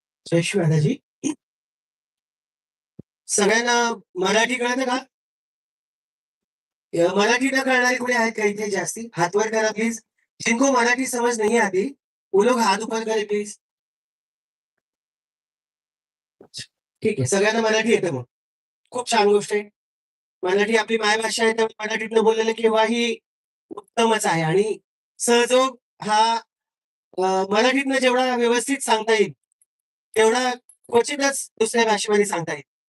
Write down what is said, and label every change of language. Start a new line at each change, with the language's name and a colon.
Marathi: जयश्री दादाजी, सगळ्यांना मराठी कळतं का? मराठी न कळणारे कोणी आहेत का इथे जास्ती? हाथ वर करा प्लीज.
Hindi: जिनको मराठी समझ नहीं आती वो लोग हाथ ऊपर करें प्लीज.
Marathi: ठीक आहे, सगळ्यांना मराठी येतं मग. खूप छान गोष्ट आहे. मराठी आपली मायभाषा आहे, त्यामुळे मराठीतनं बोललेलं केव्हाही उत्तमच आहे. आणि सहजोग हा मराठीतनं जेवढा व्यवस्थित सांगता येईल तेवढा क्वचितच दुसऱ्या भाषेमध्ये सांगता येईल.